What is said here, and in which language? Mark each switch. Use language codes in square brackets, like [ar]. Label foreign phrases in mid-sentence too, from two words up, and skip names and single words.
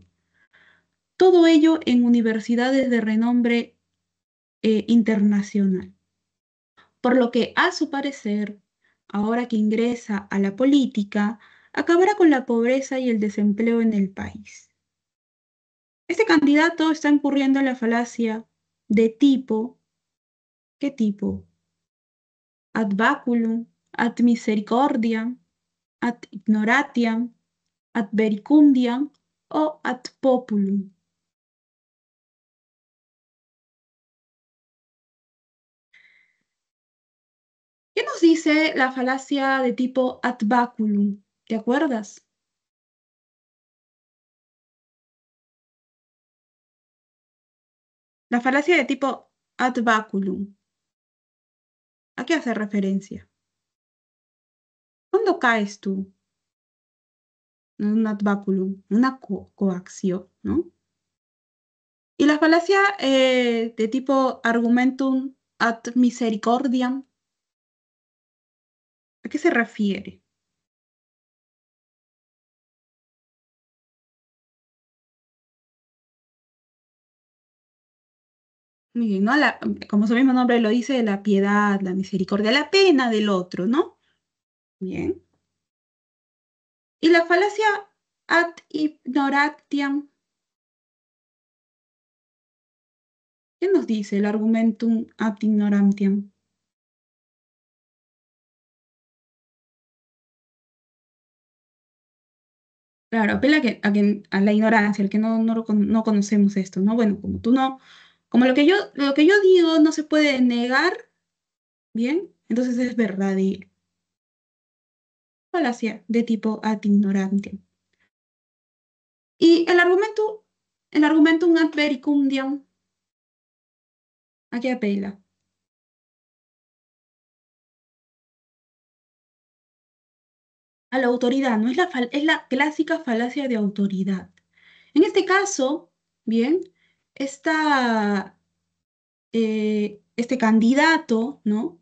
[es] Todo ello en universidades de renombre internacional. por lo que, a su parecer, ahora que ingresa a la política, acabará con la pobreza y el desempleo en el país. Este candidato está incurriendo en la falacia de tipo, ¿qué tipo? [la] Ad baculum, ad misericordiam, ad ignoratiam, ad vericundiam o ad populum. [es] ¿Qué nos dice la falacia de tipo [la] ad baculum? [es] ¿Te acuerdas? La falacia de tipo [la] ad baculum. [es] ¿A qué hace referencia? ¿Cuándo caes tú en un [la] ad baculum, [es] una coacción, ¿no? Y la falacia de tipo [la] argumentum ad misericordiam, [es] ¿a qué se refiere? Muy bien, ¿no? Como su mismo nombre lo dice, la piedad, la misericordia, la pena del otro, ¿no? Bien. Y la falacia [la] ad ignoratiam, [es] ¿qué nos dice el [la] argumentum ad ignorantiam? [es] Claro, apela a la ignorancia, al que no conocemos esto, ¿no? Bueno, como tú no, como lo que yo digo no se puede negar, bien, entonces es verdadero. Falacia de tipo [la] ad ignorantiam. [es] Y el [la] argumentum ad vericundiam, [es] ¿a qué apela? A la autoridad, ¿no? Es la clásica falacia de autoridad. En este caso, bien, esta, este candidato, ¿no?